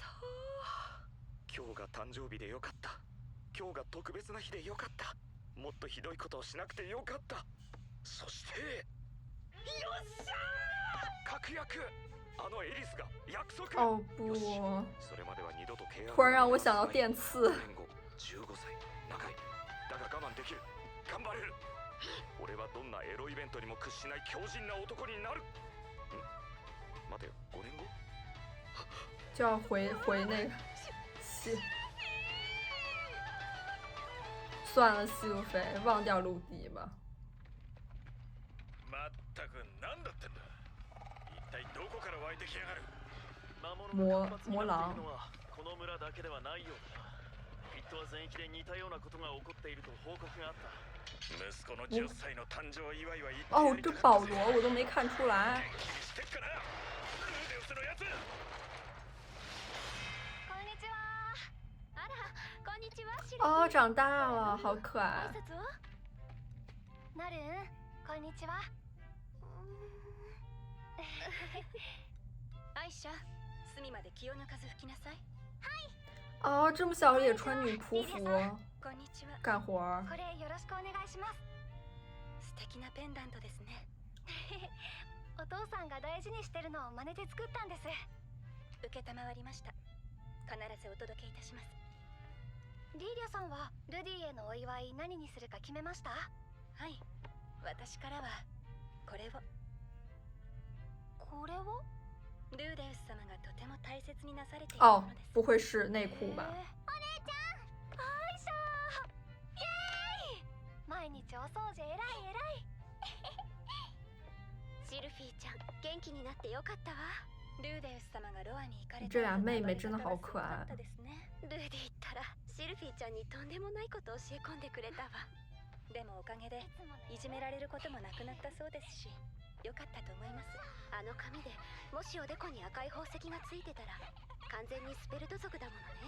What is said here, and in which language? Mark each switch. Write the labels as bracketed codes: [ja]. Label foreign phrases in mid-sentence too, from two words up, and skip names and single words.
[ja] 今日が誕生日でよかった。今日が特別な日でよかった。もっとひどいことをしなくてよかった。そしてよっしゃー、確約。あのエリスが約束。 [zh] 哦不， [ja] それまでは二度と契約。 [zh] 突然让我想到电刺。 [ja] 15 歳、長い。だが我慢できる。頑張れる。俺はどんなエロイベントにも屈しない強靭な男になる。待てよ、5年後 [zh] 就要回那个西。算了，西路飞，忘掉陆地吧。 [ja] まったく何だってんだ。一体どこから湧いてきやがる。魔狼。この村だけではないようだ。フィットは全域で似たようなことが起こっていると報告があった。息子の10歳の誕生祝いは言ってやりたかった。 [zh] 哦，这保罗我都没看出来。 [ja] してっかな。ルーデウスのやつ。こんにちは。あら、こんにちは。 [zh] 哦，长大了，好可爱。 [ja] なるん、こんにちは。アイシャ、隅まで気を抜かず吹きなさい。はい。 [zh] 哦，这么小也穿女仆服 [ja] こんにちは。 [zh] 干活儿。 [ja] これよろしくお願いします。素敵なペンダントですね。お父さんが大事にしてるのを真似て作ったんです。受けたまわりました。必ずお届けいたします。リーリャさんはルディへのお祝い何にするか決めました？はい。私からはこれを。これを？ルーデウス様がとても大切になされているも [zh] 哦 [ja] のです。 [zh] 不会是内裤吧？ [ja] お姉ちゃん、よいしょー。イエーイ。毎日お掃除えらいえらい。シルフィーちゃん、元気になってよかったわ。ルーデウス様がロアに行かれた。 [zh] 这俩妹妹真的好可愛。 [ja] ルーディったらシルフィーちゃんにとんでもないことを教え込んでくれたわ。でもおかげでいじめられることもなくなったそうですし、よかったと思います。あの髪でもしおでこに赤い宝石がついてたら完全にスペルド族だものね。